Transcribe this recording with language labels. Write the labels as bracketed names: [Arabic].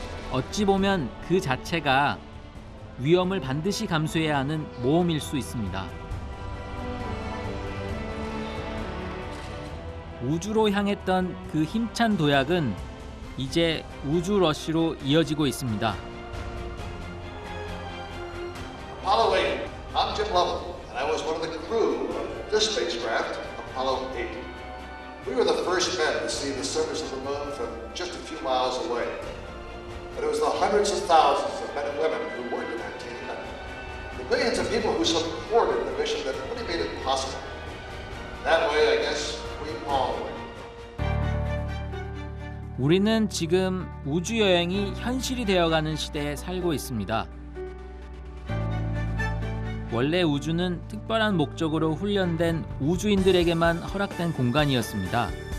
[Korean] 어찌 보면 그 자체가 위험을 반드시 감수해야 하는 모험일 수 있습니다. 우주로 향했던 그 힘찬 도약은 이제 우주 러쉬로 이어지고 있습니다. [English] Apollo 8. I'm Jim Lovell, and I was one of the crew of this spacecraft, Apollo 8. We were the first men to see the surface of the moon from just a few miles away. But it was the hundreds of thousands of men and women who worked in that team, and the millions of people who supported the mission that really made it possible. That way, I guess, we all win. [Korean] 우리는 지금 우주 여행이 현실이 되어가는 시대에 살고 있습니다. 원래 우주는 특별한 목적으로 훈련된 우주인들에게만 허락된 공간이었습니다.